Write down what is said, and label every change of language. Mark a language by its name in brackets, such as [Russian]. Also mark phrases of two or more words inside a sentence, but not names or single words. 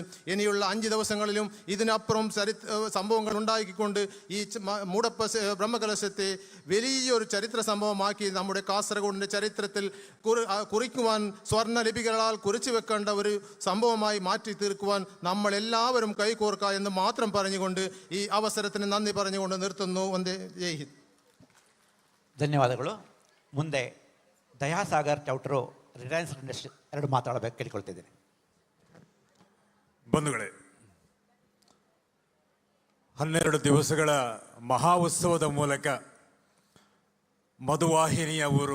[Malayalam] ഇനിയുള്ള 5 ദിവസങ്ങളിലും ഇതിനപ്പുറം സംഭവങ്ങൾ ഉണ്ടാക്കിക്കൊണ്ട് ഈ മൂടപ്പ ബ്രഹ്മകലശത്തെ വലിയൊരു ചരിത്ര സംഭവമാക്കി നമ്മുടെ കാസർഗോഡിൻ്റെ ചരിത്രത്തിൽ കുറിക്കുവാൻ സ്വർണ്ണ ലിപികളാൽ കുറിച്ചു വെക്കേണ്ട ഒരു സംഭവമായി മാറ്റി തീർക്കുവാൻ നമ്മളെല്ലാവരും കൈകോർക്കുക എന്ന് മാത്രം പറഞ്ഞുകൊണ്ട് ഈ അവസരത്തിന് നന്ദി പറഞ്ഞുകൊണ്ട് നിർത്തുന്നു. വന്ദേ ജയ് ഹിന്ദ്. [Kannada] ಧನ್ಯವಾದಗಳು. ಮುಂದೆ ದಯಾಸಾಗರ್ ಚೌಟ್ರು ರಿಲಯನ್ಸ್ ಇಂಡಸ್ಟ್ರಿ 2 ಮಾತಾಡಬೇಕು ಕೇಳಿಕೊಳ್ತಿದ್ದೇನೆ. ಬಂಧುಗಳೇ, 12 ದಿವಸಗಳ ಮಹಾ ಉತ್ಸವದ ಮೂಲಕ ಮಧುವಾಹಿನಿಯ ಊರು,